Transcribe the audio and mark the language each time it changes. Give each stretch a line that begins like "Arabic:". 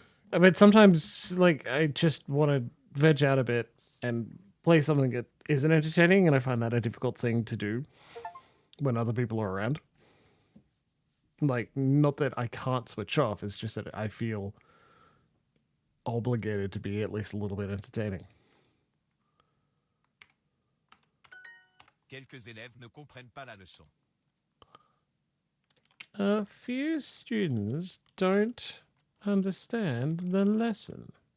English: But sometimes, like, I just want to veg out a bit and play something that isn't entertaining, and I find that a difficult thing to do when other people are around. Like, not that I can't switch off, it's just that I feel obligated to be at least a little bit entertaining.
French: Quelques élèves ne comprennent pas la leçon.
English: A few students don't understand the lesson.